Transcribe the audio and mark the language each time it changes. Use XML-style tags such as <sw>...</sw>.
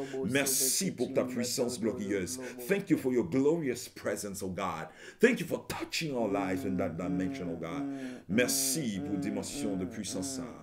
<fr>Merci pour ta puissance glorieuse.</fr> <en>Thank you for your glorious presence, oh God. Thank you for touching our lives in that dimension, oh God.</en> <fr>Merci pour dimension de puissance.</fr>